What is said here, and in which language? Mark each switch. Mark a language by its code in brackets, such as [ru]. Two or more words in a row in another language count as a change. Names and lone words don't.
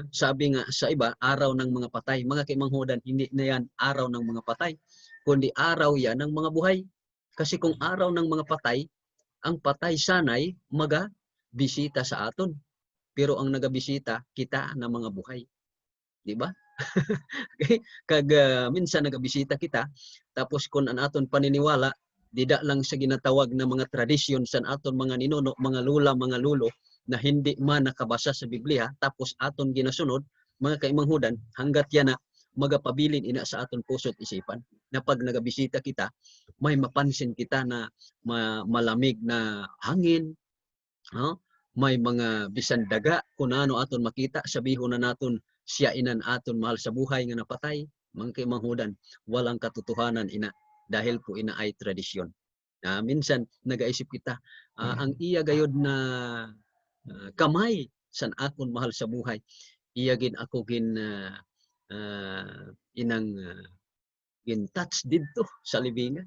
[tl] Sabi nga sa iba, araw ng mga patay. [hil] Mga kaimanghudan, [tl] hindi na yan araw ng mga patay, kundi araw yan ng mga buhay. [hil] Kasi kung araw ng mga patay, ang patay sanay bisita sa aton. Pero ang nagabisita, kita na mga buhay. [tl] Di ba? Okay? [hil] Minsan nagabisita kita, tapos kung ang aton paniniwala, dida lang sa ginatawag na mga tradisyon sa aton mga ninuno, mga lula, mga lulo, na hindi man nakabasa sa Biblia, tapos aton ginasunod, mga kaimanghudan, hanggat yan na magapabilin ina sa aton [tl] puso't isipan, [hil] na pag nagabisita kita, may mapansin kita na malamig na hangin, may mga bisan daga, kung ano aton makita, sabihon na naton siya inan aton [tl] mahal sa buhay [hil] nga napatay. Mga kaimanghudan, [tl] walang katotohanan ina, dahil po ina ay tradisyon. [hil] Minsan nagaisip kita, ang iya gayod na kamay san akon [tl] mahal sa buhay, [hil] iya gin ako gin touch didto sa libingan.